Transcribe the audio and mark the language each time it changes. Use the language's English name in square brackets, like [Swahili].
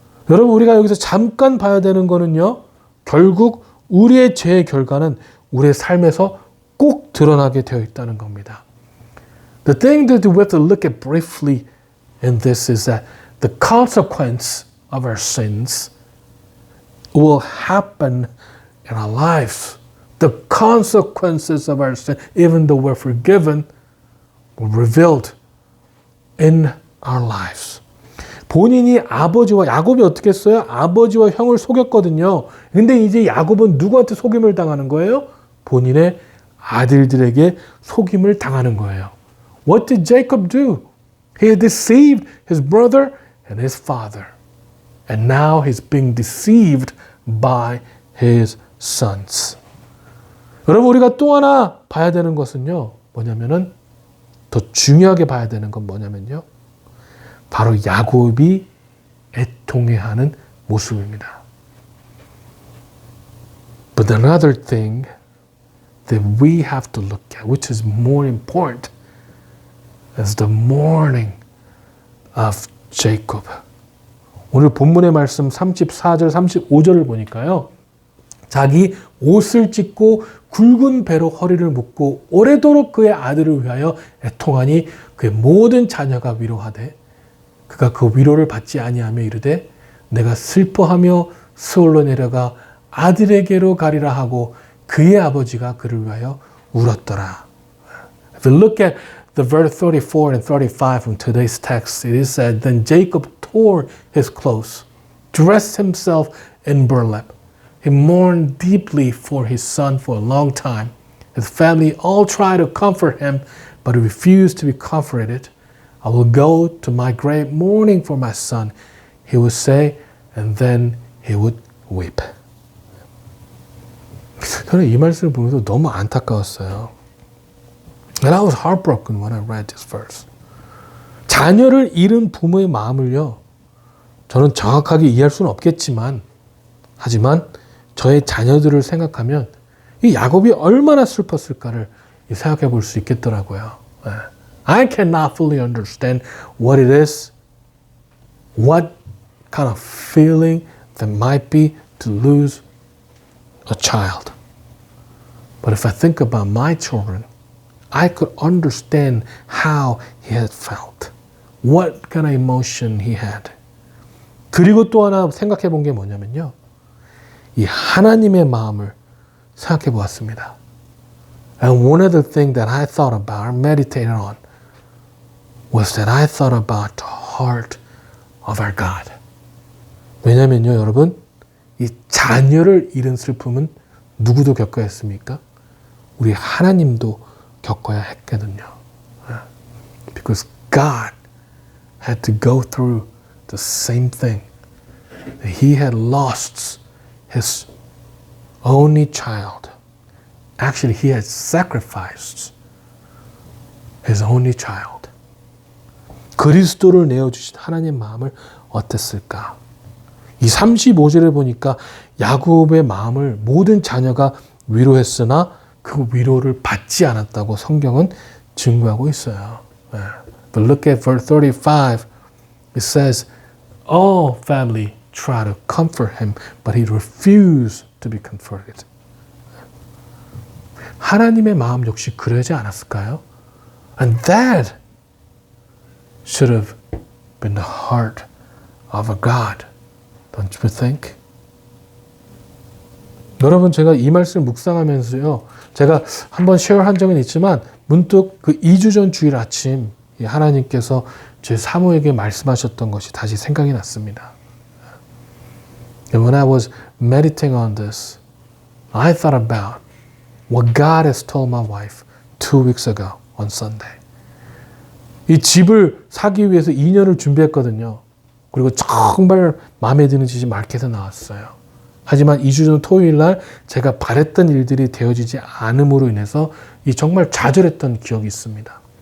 [Korean] 여러분 우리가 여기서 잠깐 봐야 되는 거는요. 결국 우리의 죄의 결과는 우리의 삶에서 꼭 드러나게 되어 있다는 겁니다. [English] The thing that we have to look at briefly in this is that the consequence of our sins will happen in our lives. The consequences of our sin, even though we're forgiven, were revealed in our lives. [Korean] 본인이 야곱이 어떻게 했어요? 아버지와 형을 속였거든요. 근데 이제 야곱은 누구한테 속임을 당하는 거예요? 본인의 아들들에게 속임을 당하는 거예요. [English] What did Jacob do? He deceived his brother and his father. And now he's being deceived by his sons. [Korean] 여러분 우리가 또 하나 봐야 되는 것은요. 뭐냐면은 더 중요하게 봐야 되는 건 뭐냐면요. 바로 야곱이 애통해하는 모습입니다. [English] But another thing that we have to look at, which is more important, is the mourning of Jacob. [Korean] 오늘 본문의 말씀 34절, 35절을 보니까요. 자기 옷을 찢고 굵은 배로 허리를 묶고 오래도록 그의 아들을 위하여 애통하니 그의 모든 자녀가 위로하되 그가 그 위로를 받지 아니하며 이르되 내가 슬퍼하며 스올로 내려가 아들에게로 가리라 하고 그의 아버지가 그를 위하여 울었더라. [English] If you look at the verse 34 and 35 from today's text, it is said, Then Jacob tore his clothes, dressed himself in burlap. He mourned deeply for his son for a long time. His family all tried to comfort him, but he refused to be comforted. I will go to my grave mourning for my son, he would say, and then he would weep. [Korean] 저는 이 말씀을 보면서 너무 안타까웠어요. [English] And I was heartbroken when I read this verse. [Korean] 자녀를 잃은 부모의 마음을요, 저는 정확하게 이해할 수는 없겠지만, 하지만 저의 자녀들을 생각하면 이 야곱이 얼마나 슬펐을까를 생각해 볼 수 있겠더라고요. [English] I cannot fully understand what it is, what kind of feeling that might be to lose a child. But if I think about my children, I could understand how he had felt. What kind of emotion he had. [Korean] 그리고 또 하나 생각해 본 게 뭐냐면요. 이 하나님의 마음을 생각해 보았습니다. [English] And one of the things that I thought about, or meditated on, was that I thought about the heart of our God. [Korean] 왜냐면요, 여러분, 이 자녀를 잃은 슬픔은 누구도 겪어야 했습니까? 우리 하나님도 겪어야 했거든요. [English] Because God had to go through the same thing. He had lost his only child. Actually, he had sacrificed his only child. [Korean] 그리스도를 내어주신 하나님의 마음을 어땠을까? 이 35절에 보니까 야곱의 마음을 모든 자녀가 위로했으나 그 위로를 받지 않았다고 성경은 증거하고 있어요. [English] But look at verse 35. It says, all family tried to comfort him, but he refused to be comforted. [Korean] 하나님의 마음 역시 그러지 않았을까요? [English] And that should have been the heart of a God. Don't you think? [Korean] 여러분, 제가 이 말씀을 묵상하면서요, 제가 한번 쉐어한 적은 있지만 문득 그 2주 전 주일 아침 하나님께서 제 사모에게 말씀하셨던 것이 다시 생각이 났습니다. [English] And when I was meditating on this, I thought about what God has told my wife 2 weeks ago on Sunday. [Korean] 이 집을 사기 위해서 2년을 준비했거든요. 그리고 정말 마음에 드는 집이 마켓에 나왔어요. 하지만 2주 전 토요일 날 제가 바랬던 일들이 되어지지 않음으로 인해서 이 정말 좌절했던 기억이 있습니다.